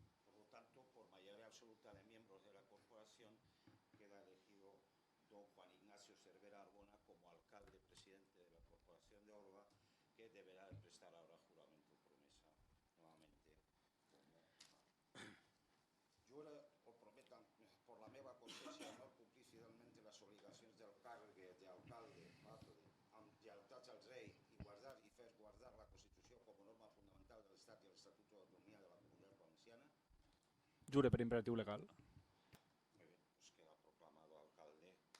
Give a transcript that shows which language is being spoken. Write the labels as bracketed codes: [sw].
[es] Por lo tanto, por mayoría absoluta de miembros de la corporación, queda elegido don Juan Ignacio Cervera Arbona como alcalde presidente de la Corporación de Orba, que deberá prestar ahora juramento o promesa nuevamente. [ca] Jure o prometo por la meva consciència no complir fidelment les obligacions del càrrec d'alcalde amb lleialtat al rei i guardar i fer guardar la Constitució com a norma fundamental de l'Estat i l'Estatut d'Autonomia de la Comunitat Valenciana. Jure per imperatiu legal. [es] Muy bien, pues queda proclamado alcalde.